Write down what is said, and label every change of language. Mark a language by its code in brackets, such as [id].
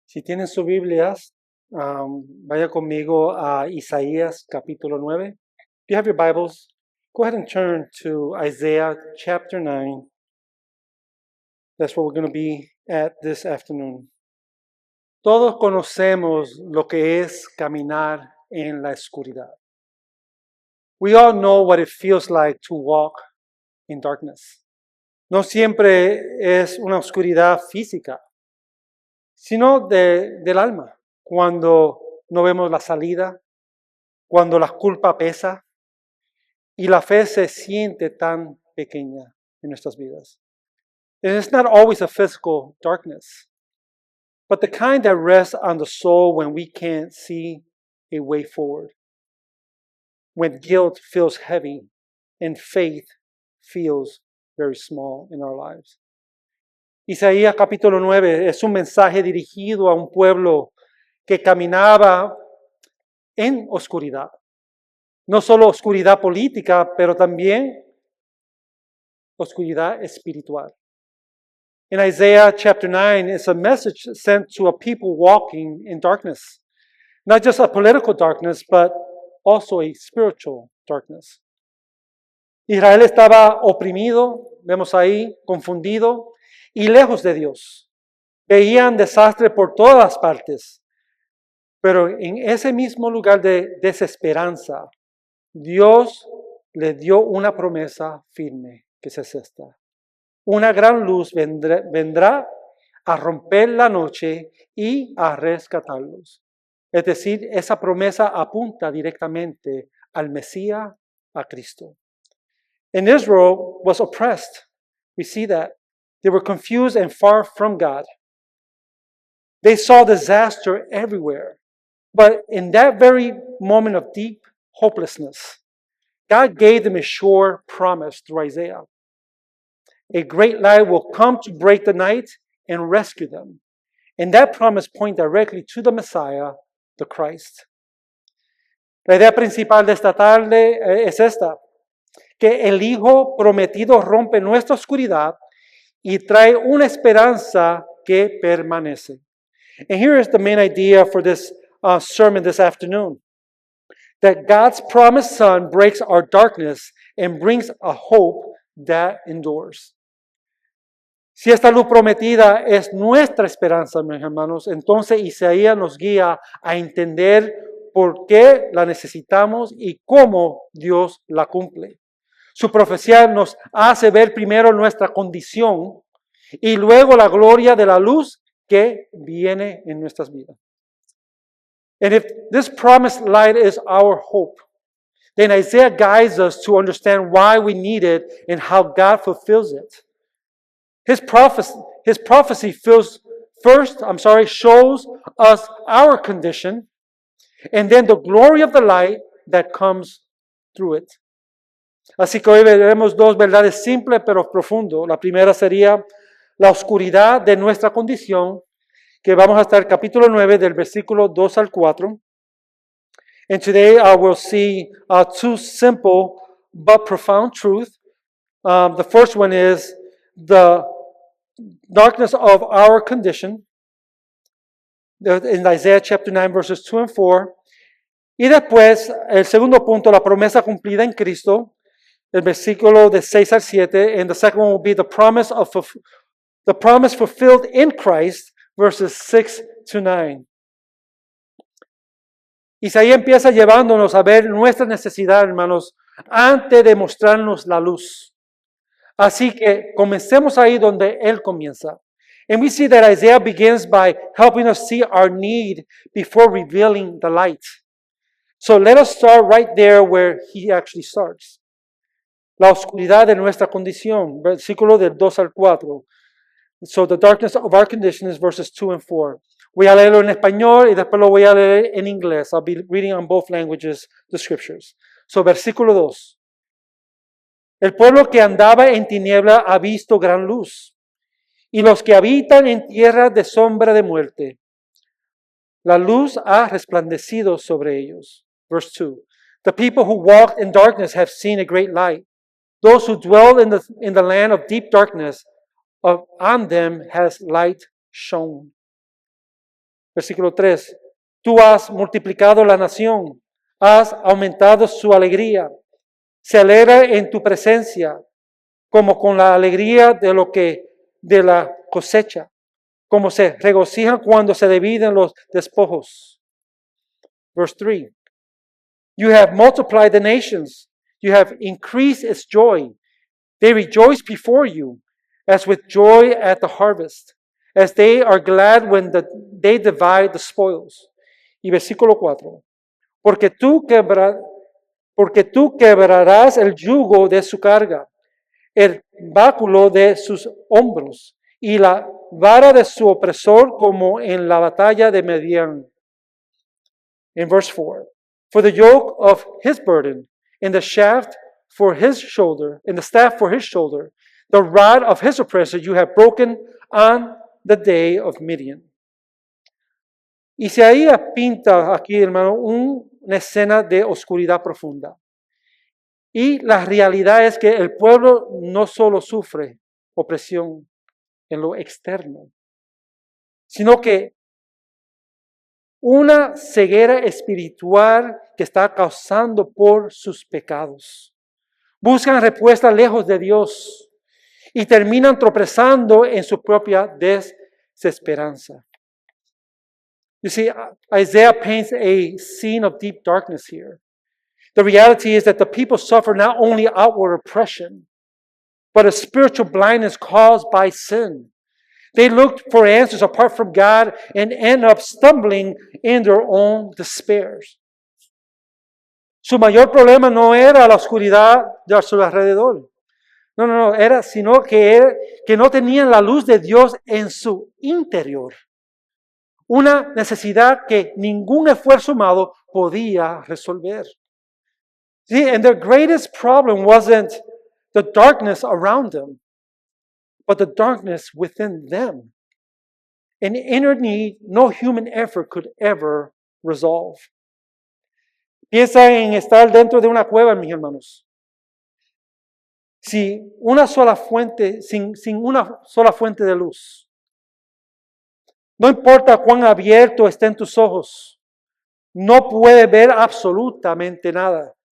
[es] Si tienen sus Biblias, vaya conmigo a Isaías capítulo 9. [en] If you have your Bibles, go ahead and turn to Isaiah chapter 9. That's where we're going to be at this afternoon. [es] Todos conocemos lo que es caminar en la oscuridad. [en] We all know what it feels like to walk in darkness. [es] No siempre es una oscuridad física, sino del alma. Cuando no vemos la salida, cuando la culpa pesa y la fe se siente tan pequeña en nuestras vidas. [en] And it's not always a physical darkness, but the kind that rests on the soul when we can't see a way forward. When guilt feels heavy and faith feels very small in our lives. [es] Isaías capítulo 9 es un mensaje dirigido a un pueblo que caminaba en oscuridad. No solo oscuridad política, pero también oscuridad espiritual. [en] In Isaiah chapter 9, it's a message sent to a people walking in darkness. Not just a political darkness, but also a spiritual darkness. [es] Israel estaba oprimido, vemos ahí, confundido y lejos de Dios. Veían desastre por todas partes. Pero en ese mismo lugar de desesperanza, Dios le dio una promesa firme, que es esta. Una gran luz vendrá a romper la noche y a rescatarlos. Es decir, esa promesa apunta directamente al Mesías, a Cristo. [en] And Israel was oppressed. We see that. They were confused and far from God. They saw disaster everywhere. But in that very moment of deep hopelessness, God gave them a sure promise through Isaiah. A great light will come to break the night and rescue them. And that promise points directly to the Messiah, the Christ. [es] La idea principal de esta tarde es esta, que el Hijo prometido rompe nuestra oscuridad y trae una esperanza que permanece. [en] And here is the main idea for this sermon this afternoon. That God's promised Son breaks our darkness and brings a hope that endures. [es] Si esta luz prometida es nuestra esperanza, mis hermanos, entonces Isaías nos guía a entender por qué la necesitamos y cómo Dios la cumple. Su profecía nos hace ver primero nuestra condición y luego la gloria de la luz que viene en nuestras vidas. [en] And if this promised light is our hope, then Isaiah guides us to understand why we need it and how God fulfills it. His prophecy shows us our condition and then the glory of the light that comes through it. [es] Así que hoy veremos dos verdades simples pero profundas. La primera sería la oscuridad de nuestra condición, que vamos a estar capítulo 9 del versículo 2 al 4. [en] And today we'll see two simple but profound truths. The first one is the darkness of our condition in Isaiah chapter 9 verses 2 and 4. [es] Y después el segundo punto, la promesa cumplida en Cristo, el versículo de 6 al 7. [en] And the second one will be the promise fulfilled in Christ, verses 6 to 9. [es] Isaías empieza llevándonos a ver nuestra necesidad, hermanos, antes de mostrarnos la luz. Así que comencemos ahí donde Él comienza. [en] And we see that Isaiah begins by helping us see our need before revealing the light. So let us start right there where he actually starts. [es] La oscuridad de nuestra condición, versículo del 2 al 4. [en] So the darkness of our condition is verses 2 and 4. [es] Voy a leerlo en español y después lo voy a leer en inglés. [en] I'll be reading on both languages the scriptures. [es] So versículo 2. El pueblo que andaba en tiniebla ha visto gran luz, y los que habitan en tierra de sombra de muerte, la luz ha resplandecido sobre ellos. [en] Verse 2. The people who walked in darkness have seen a great light. Those who dwell in the land of deep darkness, on them has light shone. [es] Versículo 3. Tú has multiplicado la nación, has aumentado su alegría. Se alegra en tu presencia, como con la alegría de la cosecha, como se regocijan cuando se dividen los despojos. [en] Verse 3. You have multiplied the nations. You have increased its joy. They rejoice before you, as with joy at the harvest, as they are glad when they divide the spoils. [es] Y versículo 4. Porque tú quebrarás el yugo de su carga, el báculo de sus hombros, y la vara de su opresor como en la batalla de Medián. [en] In verse 4. For the yoke of his burden, and the shaft for his shoulder, and the staff for his shoulder, the rod of his oppressor you have broken on the day of Midian. [es] Isaías pinta aquí, hermano, una escena de oscuridad profunda. Y la realidad es que el pueblo no solo sufre opresión en lo externo, sino que una ceguera espiritual que está causando por sus pecados. Buscan respuesta lejos de Dios y terminan tropezando en su propia desesperanza. [en] You see, Isaiah paints a scene of deep darkness here. The reality is that the people suffer not only outward oppression, but a spiritual blindness caused by sin. They look for answers apart from God and end up stumbling in their own despairs. [es] Su mayor problema no era la oscuridad de su alrededor. No, era sino que no tenían la luz de Dios en su interior. Una necesidad que ningún esfuerzo humano podía resolver. [en] See, and their greatest problem wasn't the darkness around them, but the darkness within them. An inner need no human effort could ever resolve. [es] Piensa en estar dentro de una cueva, mis hermanos. Sin una sola fuente de luz. No importa cuán abierto estén tus ojos, no puedes ver absolutamente nada.